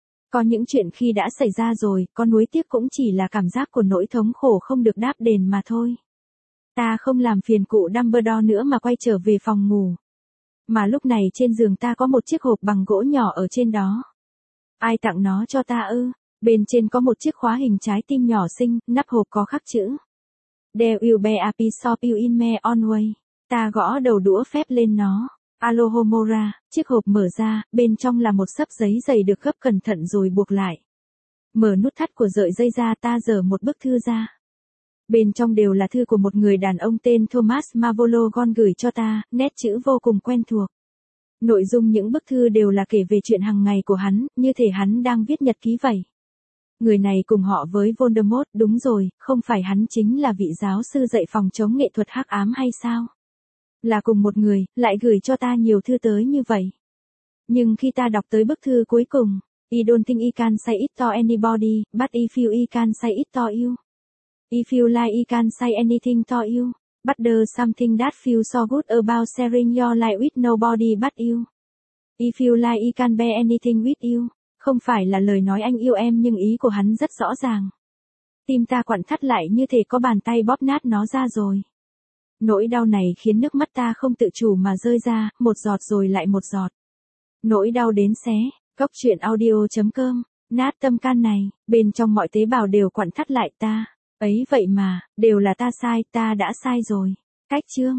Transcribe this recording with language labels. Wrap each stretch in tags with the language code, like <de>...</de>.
<vi>Có những chuyện khi đã xảy ra rồi, con nuối tiếc cũng chỉ là cảm giác của nỗi thống khổ không được đáp đền mà thôi. Ta không làm phiền cụ Dumbledore nữa mà quay trở về phòng ngủ. Mà lúc này trên giường ta có một chiếc hộp bằng gỗ nhỏ ở trên đó. Ai tặng nó cho ta ư? Bên trên có một chiếc khóa hình trái tim nhỏ xinh, nắp hộp có khắc chữ.</vi> <en>There will be a piece of you in me always.</en> <vi>Ta gõ đầu đũa phép lên nó. Alohomora, chiếc hộp mở ra, bên trong là một sấp giấy dày được gấp cẩn thận rồi buộc lại. Mở nút thắt của sợi dây ra, ta giở một bức thư ra. Bên trong đều là thư của một người đàn ông tên Thomas Mavologon gửi cho ta, nét chữ vô cùng quen thuộc. Nội dung những bức thư đều là kể về chuyện hàng ngày của hắn, như thể hắn đang viết nhật ký vậy. Người này cùng họ với Voldemort, đúng rồi, không phải hắn chính là vị giáo sư dạy phòng chống nghệ thuật hắc ám hay sao? Là cùng một người, lại gửi cho ta nhiều thư tới như vậy. Nhưng khi ta đọc tới bức thư cuối cùng,</vi> <en>I don't think I can say it to anybody, but I feel I can say it to you. I feel like I can say anything to you, but there's something that feels so good about sharing your life with nobody but you. I feel like I can bear anything with you.</en> <vi>Không phải là lời nói anh yêu em nhưng ý của hắn rất rõ ràng. Tim ta quặn thắt lại như thể có bàn tay bóp nát nó ra rồi. Nỗi đau này khiến nước mắt ta không tự chủ mà rơi ra, một giọt rồi lại một giọt. Nỗi đau đến xé, gocchuyenaudio.com, nát tâm can này, bên trong mọi tế bào đều quặn thắt lại ta. Ấy vậy mà, đều là ta sai, ta đã sai rồi. Cách chương.</vi>